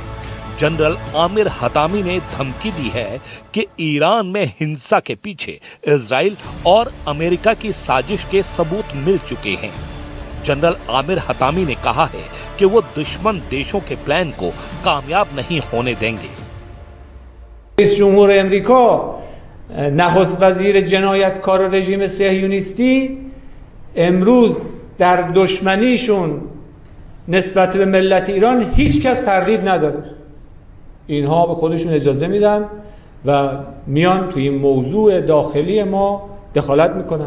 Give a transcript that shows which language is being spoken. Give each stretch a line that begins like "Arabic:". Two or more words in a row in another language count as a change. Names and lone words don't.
Hindi: जनरल आमिर हतामी ने धमकी दी है कि ईरान में हिंसा के पीछे इजराइल और अमेरिका की साजिश के सबूत मिल चुके हैं। जनरल आमिर हतामी ने कहा है कि वो दुश्मन देशों के प्लान को कामयाब नहीं होने देंगे।
Persian: رئیس جمهور امریکا نخست وزیر جنایتکار رژیم صهیونیستی امروز در دشمنیشون نسبت به ملت ایران هیچ کس تردید نداره. اینها به خودشون اجازه میدن و میان توی این موضوع داخلی ما دخالت میکنن.